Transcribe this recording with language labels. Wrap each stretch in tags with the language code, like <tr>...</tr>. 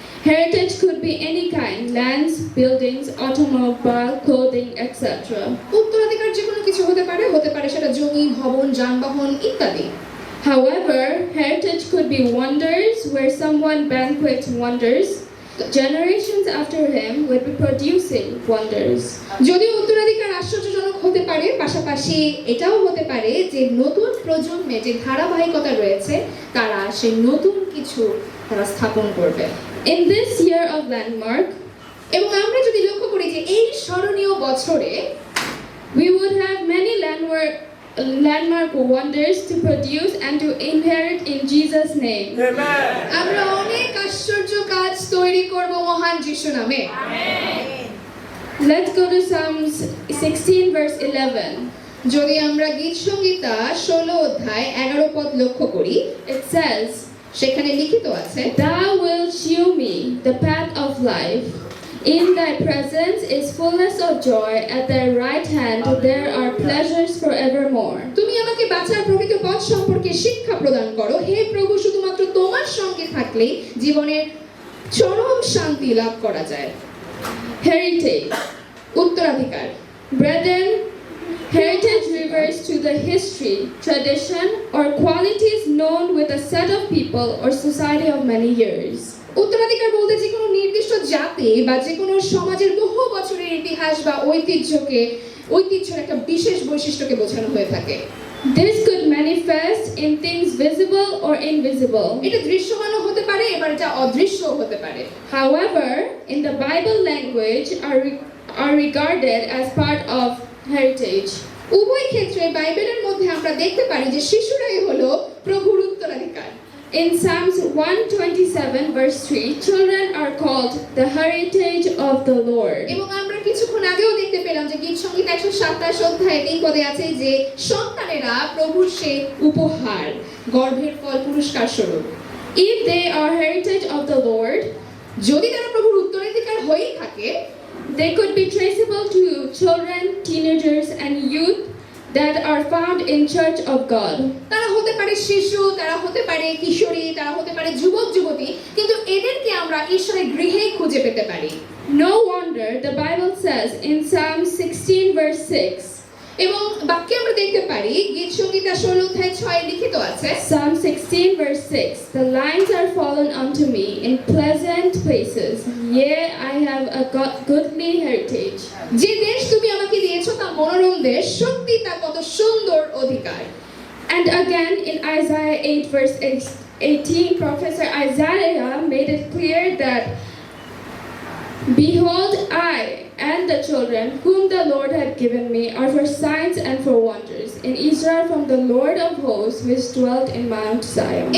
<en>Heritage could be any kind: lands, buildings, automobile, clothing, etc.</en> <bn>উত্তরাধিকার যে কোনো কিছু হতে পারে সেটা জমি, ভবন, যানবাহন ইত্যাদি।</bn> <en>However, heritage could be wonders, where someone banquets wonders. Generations after him will be producing wonders.</en> <bn>যদিও উত্তরাধিকার আশ্চর্যজনক হতে পারে, পাশাপাশি এটাও হতে পারে যে নতুন প্রজন্মে যে ধারাবাহিকতা রয়েছে তারা সেই নতুন কিছু তারা স্থাপন করবে।</bn> <en>In this year of landmark,</en> <bn>এবং আমরা যদি লক্ষ্য করি যে এই স্মরণীয় বছরে</bn> <en>we would have many landmark wonders to produce and to inherit in Jesus' name.</en> <bn>আমরা অনেক আশ্চর্য কাজ তৈরি করব মহান যিশু নামে।</bn> <en>Let's go to Psalms 16 verse 11.</en> <bn>যদি আমরা গীত সংহিতা 16 অধ্যায় 11 পদ লক্ষ্য করি,</bn> <en>It says,</en> <bn>সেখানে লিখিত আছে,</bn> <en>Thou wilt shew me the path of life. In thy presence is fullness of joy, at thy right hand there are pleasures forevermore.</en> <bn>তুমি আমাকে বাঁচার প্রকৃত পথ সম্পর্কে শিক্ষা প্রদান করো। হে প্রভু, শুধুমাত্র তোমার সঙ্গে থাকলেই জীবনের চরম শান্তি লাভ করা যায়।</bn> <en>Heritage.</en> <bn>উত্তরাধিকার।</bn> <en>Brethren, heritage refers to the history, tradition, or qualities known with a set of people or society of many years.</en> <bn>উত্তরাধিকার বলতে যে কোনো নির্দিষ্ট জাতি বা যে কোনো সমাজের বহু বছরের ইতিহাস বা ঐতিহ্যের একটা বিশেষ বৈশিষ্ট্যকে বোঝানো হয়ে থাকে।</bn> <en>This could manifest in things visible or invisible.</en> <bn>এটা দৃশ্যমানও হতে পারে, এবার এটা অদৃশ্যও হতে পারে।</bn> <en>However, in the Bible language are regarded as part of heritage.</en> <bn>উভয় ক্ষেত্রে বাইবেলের মধ্যে আমরা দেখতে পারি যে শিশুরাই হলো প্রভুর উত্তরাধিকার।</bn> <en>In Psalms 127 verse 3, children are called the heritage of the Lord.</en> <bn>এবং আমরা কিছুক্ষণ আগেও দেখতে পেলাম যে গীত সংগীত 127 অধ্যায়ে 3 পদে আছে যে সন্তানেরা প্রভুর সেই উপহার, গর্ভের ফল পুরস্কার স্বরূপ।</bn> <en>If they are heritage of the Lord,</en> <bn>যদি তারা প্রভুর উত্তরাধিকার হয়েই থাকে,</bn> <en>they could be traceable to children, teenagers, and youth that are found in Church of God.</en> <bn>তারা হতে পারে শিশু, তারা হতে পারে কিশোরী, তারা হতে পারে যুবক যুবতী, কিন্তু এদেরকে আমরা ঈশ্বরের গৃহেই খুঁজে পেতে পারি।</bn> <en>No wonder the Bible says in Psalm 16 verse 6.</en> <bn>এবং বাক্যে আমরা দেখতে পারি গীত সংগীতা 16 অধ্যায় 6 লিখিত আছে,</bn> <en>Psalm 16 verse 6. The lines are fallen unto me in pleasant places. Yea, I have a goodly heritage.</en> <bn>যে দেশ তুমি আমাকে দিয়েছো তা মনোরম দেশ, সত্যি তা কত সুন্দর অধিকার।</bn> <en>And again in Isaiah 8 verse 18, Professor Isaiah made it clear that, Behold, I and the children whom the Lord hath given me are for signs and for wonders in Israel from the Lord of hosts which dwelt in Mount Zion.</en>